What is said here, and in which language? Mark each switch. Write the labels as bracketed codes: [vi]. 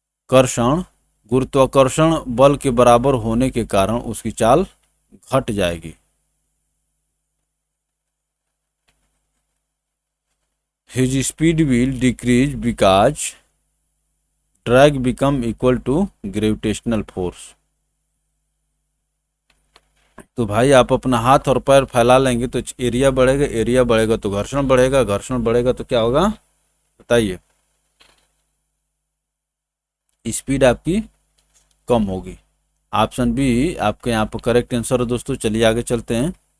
[hi] कर्षण गुरुत्वाकर्षण बल के बराबर होने के कारण उसकी चाल घट जाएगी। [en] His speed will decrease because drag become equal to gravitational force। [hi] तो भाई आप अपना हाथ और पैर फैला लेंगे तो एरिया बढ़ेगा, एरिया बढ़ेगा तो घर्षण बढ़ेगा, घर्षण बढ़ेगा तो क्या होगा बताइए, स्पीड आपकी कम होगी। ऑप्शन बी आपके यहाँ पर करेक्ट आंसर है दोस्तों। चलिए आगे चलते हैं।